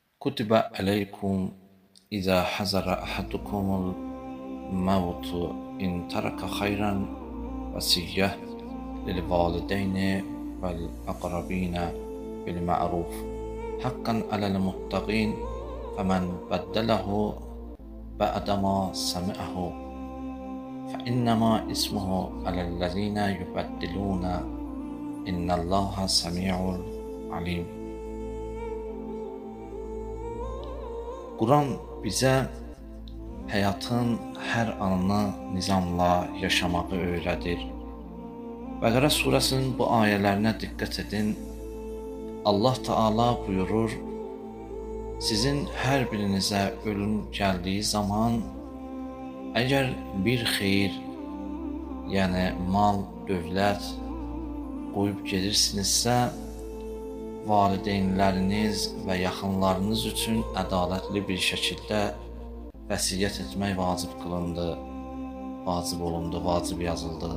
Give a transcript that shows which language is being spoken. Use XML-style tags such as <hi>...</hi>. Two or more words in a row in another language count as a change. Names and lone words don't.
<ar>كتب عليكم إذا حضر أحدكم الموت إن ترك خيرا وصية للوالدين والأقربين بالمعروف حقا على المتقين فمن بدله بعدما سمعه فإنما اسمه على الذين يبدلون إن الله سميع عليم.</ar> <az>Quran bizə həyatın hər anını nizamla yaşamağı öyrədir. Bəqərə surəsinin bu ayələrinə diqqət edin. Allah Teala buyurur, sizin hər birinizə ölüm gəldiyi zaman, əgər bir xeyir, yəni mal, dövlət qoyub gedirsinizsə, valideynləriniz və yaxınlarınız üçün ədalətli bir şəkildə vəsiyyət etmək vacib qılındı, vacib olundu, vacib yazıldı.</az>